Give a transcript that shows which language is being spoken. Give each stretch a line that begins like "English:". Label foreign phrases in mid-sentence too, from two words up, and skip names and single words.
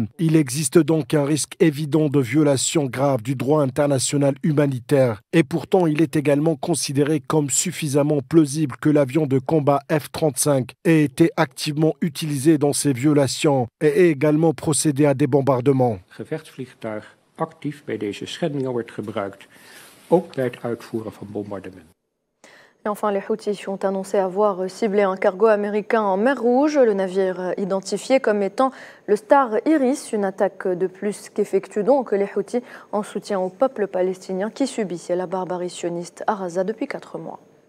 French: Il existe donc un risque évident de violation grave du droit international humanitaire. Et pourtant, il est également considéré comme suffisamment plausible que l'avion de combat F-35 ait été activement utilisé dans ces violations et ait également procédé à des bombardements.
Dutch: Gevechtsvliegtuig actief bij deze schendingen wordt gebruikt. Ook bij het uitvoeren van bombardementen.
French: Et enfin, les Houthis ont annoncé avoir ciblé un cargo américain en mer Rouge, le navire identifié comme étant le Star Iris, une attaque de plus qu'effectuent donc les Houthis en soutien au peuple palestinien qui subit la barbarie sioniste à Raza depuis 4 mois.